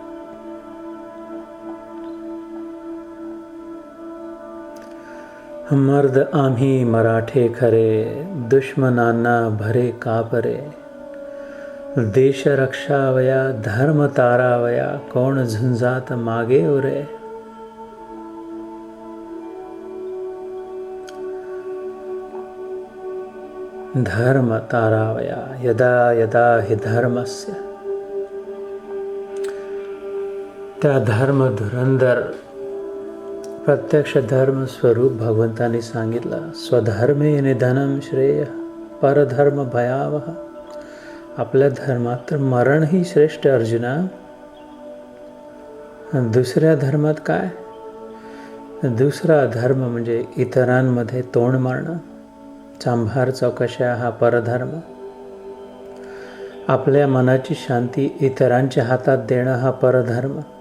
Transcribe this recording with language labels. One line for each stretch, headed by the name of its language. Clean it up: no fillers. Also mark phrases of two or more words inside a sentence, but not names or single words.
Marathi: मर्द आम्ही मराठे खरे, दुश्मनांना भरे कापरे. देश रक्षावया धर्म तारावया, कोण झुंजात मागे उरे. धर्म तारावया
Sanskrit: यदा यदा हि धर्मस्य.
Marathi: त्या धर्म धुरंधर प्रत्यक्ष धर्म स्वरूप भगवंतांनी सांगितलं.
Sanskrit: स्वधर्मे निधनम श्रेय परधर्म भयावह.
Marathi: आपल्या धर्मात तर मरण ही श्रेष्ठ अर्जुना. दुसऱ्या धर्मात काय? दुसरा धर्म म्हणजे इतरांमध्ये तोंड मारणं, चांभार चौकशा हा परधर्म. आपल्या मनाची शांती इतरांच्या हातात देणं हा परधर्म.